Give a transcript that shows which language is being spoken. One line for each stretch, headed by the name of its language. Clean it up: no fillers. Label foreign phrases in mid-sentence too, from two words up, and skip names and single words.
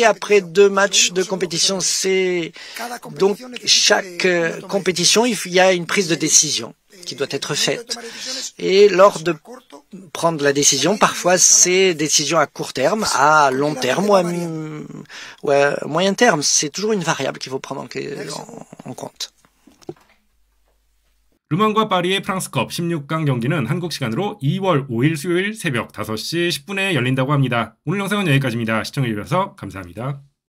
French: Après 2 matchs de compétition, donc chaque compétition, il y a une prise de décision qui doit être faite. Et lors de prendre la décision, parfois c'est décision à court terme, à long terme ou à moyen terme. C'est toujours une variable qu'il faut prendre en compte.
Korean: 르망과 파리의 프랑스컵 16강 경기는 한국 시간으로 2월 5일 수요일 새벽 5시 10분에 열린다고 합니다. 오늘 영상은 여기까지입니다. 시청해주셔서 감사합니다.